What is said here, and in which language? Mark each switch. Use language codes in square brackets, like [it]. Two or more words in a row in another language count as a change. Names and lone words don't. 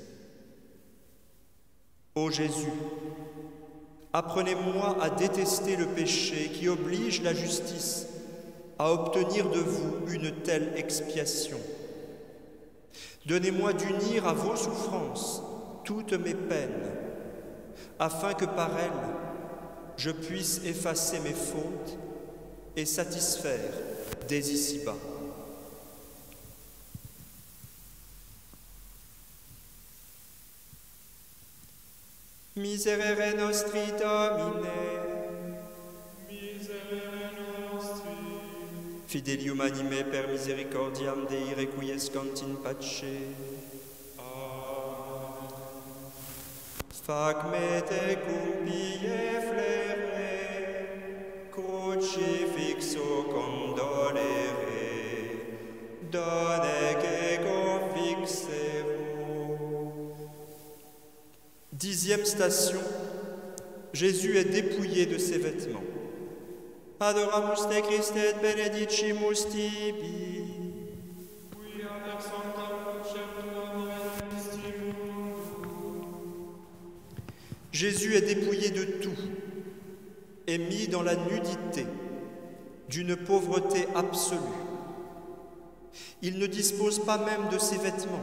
[fr] Ô Jésus, apprenez-moi à détester le péché qui oblige la justice à obtenir de vous une telle expiation. Donnez-moi d'unir à vos souffrances toutes mes peines, afin que par elles, je puisse effacer mes fautes et satisfaire dès ici-bas. [la] Miserere nostri, Domine. Miserere nostri. Fidelium anime per misericordiam Dei requiescant in pace. Fac me te cum pie flere, crucifixo condolere, donec ego fixevo. [fr] 10e station, Jésus est dépouillé de ses vêtements. [la] Adoramus te Christe et benedicimus tibi. [fr] Jésus est dépouillé de tout et mis dans la nudité d'une pauvreté absolue. Il ne dispose pas même de ses vêtements.